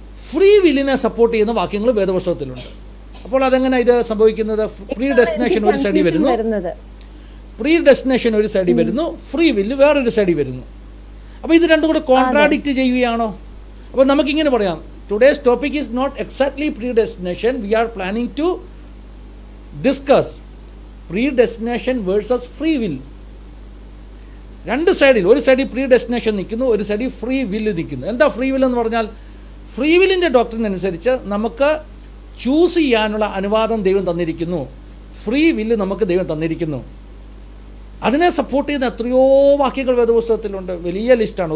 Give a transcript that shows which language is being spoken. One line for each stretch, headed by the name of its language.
Malayalam: Free വില്ലിനെ support ചെയ്യുന്ന വാക്യങ്ങൾ വേദപുസ്തകത്തിലുണ്ട്. അപ്പോൾ അതെങ്ങനെ ഇത് സംഭവിക്കുന്നത്? പ്രീ ഡെസ്റ്റിനേഷൻ ഒരു സൈഡിൽ വരുന്നു, പ്രീ ഡെസ്റ്റിനേഷൻ ഒരു സൈഡിൽ വരുന്നു, ഫ്രീ വില്ല് വേറൊരു സൈഡിൽ വരുന്നു. അപ്പോൾ ഇത് രണ്ടും കൂടെ കോൺട്രാഡിക്റ്റ് ചെയ്യുകയാണോ? അപ്പോൾ നമുക്കിങ്ങനെ പറയാം,
English: today's topic is not exactly predestination. We are planning to discuss predestination versus free will.
Malayalam: രണ്ട് സൈഡിൽ, ഒരു സൈഡിൽ പ്രീ ഡെസ്റ്റിനേഷൻ നിൽക്കുന്നു, ഒരു സൈഡിൽ ഫ്രീ വില്ല് നിൽക്കുന്നു. എന്താ ഫ്രീ വില്ല് എന്ന് പറഞ്ഞാൽ? ഫ്രീ വില്ലിൻ്റെ ഡോക്ടറിനനുസരിച്ച് നമുക്ക് ചൂസ് ചെയ്യാനുള്ള അനുവാദം ദൈവം തന്നിരിക്കുന്നു. ഫ്രീ വില്ല് നമുക്ക് ദൈവം തന്നിരിക്കുന്നു. അതിനെ സപ്പോർട്ട് ചെയ്യുന്ന എത്രയോ വാക്യങ്ങൾ വേദപുസ്തകത്തിലുണ്ട്. വലിയ ലിസ്റ്റാണ്.